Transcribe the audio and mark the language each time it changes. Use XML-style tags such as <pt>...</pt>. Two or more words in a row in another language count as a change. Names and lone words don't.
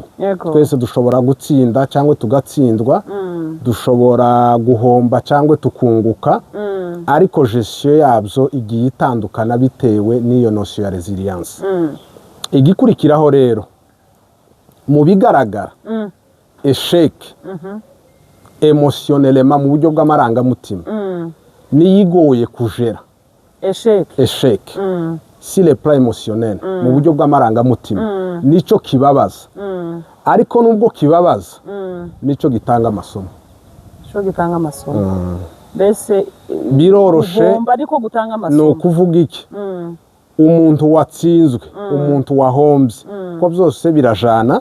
<rw>Twese dushobora gutsinda cyangwa tugatsindwa, dushobora guhomba cyangwa tukunguka, ariko gestion yabyo igiye itandukana bitewe n'iyo notion ya résilience. Igikurikiraho rero mu bigaragara, esheke émotionnellement mu buryo bw'amarangamutima niyigoye kujera. Esheke</rw> <fr>si le plan émotionnel</fr> <rw>mu buryo bw'amarangamutima nico kibabaza, ariko nubwo kibabaza nico gitanga amasomo. Mbese biroroshe, ariko gutanga amasomo ni ukuvuga iki? Umuntu watsinzwe, umuntu wahombye, ko byose birajana.</rw>